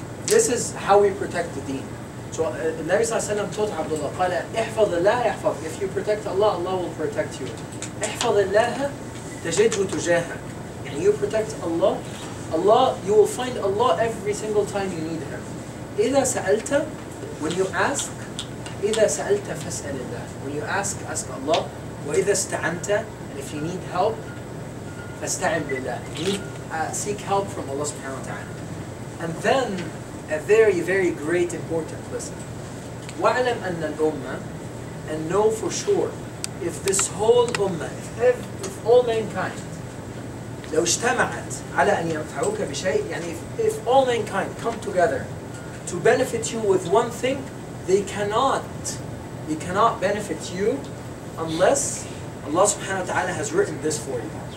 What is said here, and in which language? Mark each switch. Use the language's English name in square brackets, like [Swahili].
[English] This is how we protect the deen. So the Nabi sallallahu alayhi wa sallam taught Abdullah, [Arabic] قال احفظ الله يحفظ. [English] If you protect Allah, Allah will protect you. [Arabic] احفظ الله تجده تجاهك. [English] And you protect Allah, you will find Allah every single time you need Him. [Arabic] إذا سألت, [English] when you ask, [Arabic] إذا سألت فاسأل الله. [English] When you ask Allah. [Arabic] وإذا استعنت, [English] and if you need help, [Arabic] فاستعن بالله. [English] You seek help from Allah subhanahu wa ta'ala. And then a very, very great important lesson. [Arabic] وَاعْلَمْ أَنَّ الْأُمَّةِ, [English] and know for sure, if this whole ummah, if all mankind, [Arabic] لو اجتمعت على أن ينفعوك بشيء, [English] يعني if all mankind come together to benefit you with one thing, they cannot benefit you unless Allah subhanahu wa ta'ala has written this for you.